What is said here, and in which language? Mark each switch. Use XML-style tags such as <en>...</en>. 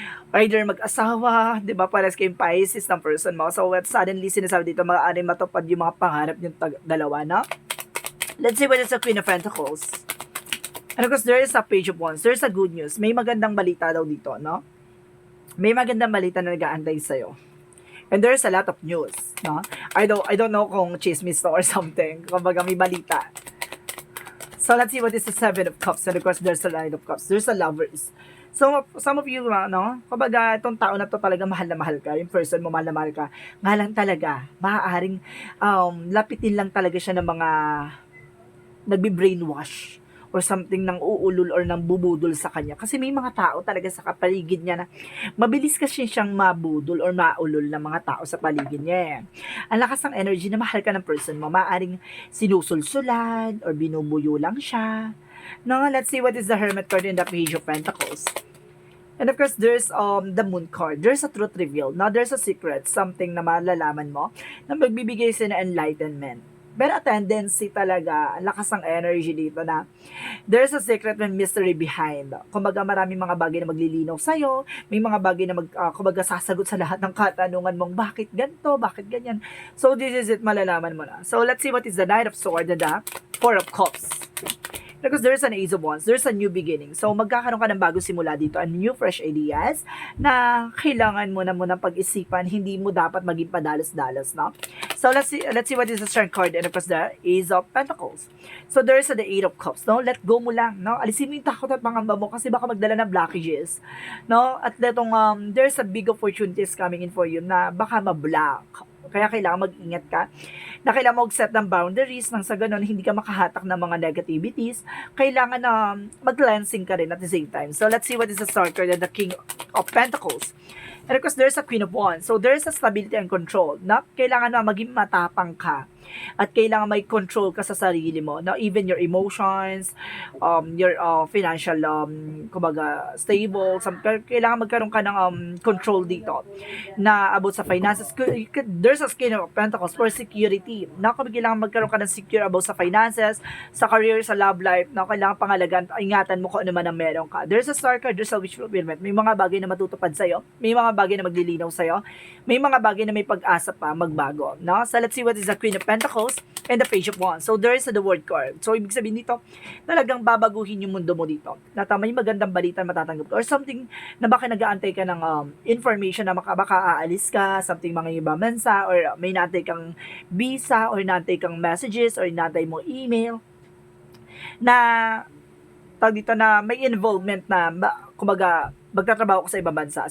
<tl>Either mag-asawa, di ba, pares kayong Pisces ng person mo. So, what suddenly sinasabi dito, maaaring matupad yung mga pangarap yung dalawa, no?</tl> <en>Let's see what is the Queen of Pentacles. And of course, there is a Page of Wands. There's a good news.</en> <tl>May magandang balita daw dito, no? May magandang balita na nag-aantay sa'yo.</tl> <en>And there's a lot of news, no? I don't know</en> <tl>kung chismis to</tl> <en>or something.</en> <tl>Kumbaga may balita.</tl> <en>So, let's see what is the Seven of Cups. And of course, there's a Nine of Cups. There's a Lovers. So, some of you,</en> <tl>no? Kumbaga, itong tao na to talaga mahal na mahal ka. Yung person mo, mahal na mahal ka. Nga lang talaga, maaaring lapitin lang talaga siya ng mga nagbi-brainwash or something nang uulol or nang bubudol sa kanya. Kasi may mga tao talaga sa paligid niya na mabilis kasi siyang mabudol or maulol ng mga tao sa paligid niya. Ang lakas ng energy na mahal ka ng person mo, maaaring sinusulsulan or binubuyo lang siya.</tl> <en>No, let's see what is the Hermit card in the Page of Pentacles. And of course, there's the Moon card. There's a truth reveal. Now, there's a secret, something</en> <tl>na malalaman mo na magbibigay sa</tl> <en>enlightenment.</en> <tl>Pero a tendency talaga, ang lakas ng energy dito na</tl> <en>there's a secret and mystery behind.</en> <tl>Kumbaga maraming mga bagay na maglilinaw sa'yo, may mga bagay na kumbaga sasagot sa lahat ng katanungan mong bakit ganito, bakit ganyan.</tl> <en>So this is it,</en> <tl>malalaman mo na.</tl> <en>So let's see what is the Knight of Swords and the Four of Cups. Because there's an Ace of Wands, there's a new beginning.</en> <tl>So, magkakaroon ka ng bagong simula dito,</tl> <en>and new fresh ideas</en> <tl>na kailangan mo na munang pag-isipan, hindi mo dapat maging padalos-dalos, no?</tl> <en>So, let's see what is the Strength card, and of course, the Ace of Pentacles. So, there's the Eight of Cups,</en> <tl>no? Let go mo lang, no? Alisin mo yung takot at pangamba mo kasi baka magdala ng blockages, no?</tl> <en>At letong, there's a big opportunities coming in for you</en> <tl>na baka ma-block. Kaya kailangan mag-ingat ka na kailangan mag-set ng boundaries nang sa ganun hindi ka makahatak ng mga negativities. Kailangan na mag-cleansing ka rin at the same time.</tl> <en>So let's see what is the Star card and the King of Pentacles. And of course, there's a Queen of Wands. So there's a stability and control</en> <tl>na kailangan na maging matapang ka at kailangan may control ka sa sarili mo.</tl> <en>Now, even your emotions, your financial,</en> <tl>kumbaga, stable, kailangan magkaroon ka ng control dito na about sa finances.</tl> <en>There's a King of Pentacles for security.</en> <tl>Na kailangan magkaroon ka ng secure about sa finances, sa career, sa love life, na kailangan pangalagaan, ingatan mo kung ano man ang meron ka.</tl> <en>There's a Star card, there's a wish fulfillment.</en> <tl>May mga bagay na matutupad sa'yo, may mga bagay na maglilinaw sa'yo, may mga bagay na may pag-asa pa magbago. No?</tl> <en>So, let's see what is the Queen of Pentacles and the Page of Wands. So, there is the Word card.</en> <tl>So, ibig sabihin dito, talagang babaguhin yung mundo mo dito. Na may magandang balita na matatanggap ka. Or something na baka nag-aantay ka ng information na baka aalis ka, something mga ibang mensa, or may naantay kang visa, or naantay kang messages, or naantay mo email, na tawag dito na may involvement na, kumbaga, magtatrabaho ka sa ibang bansa.</tl>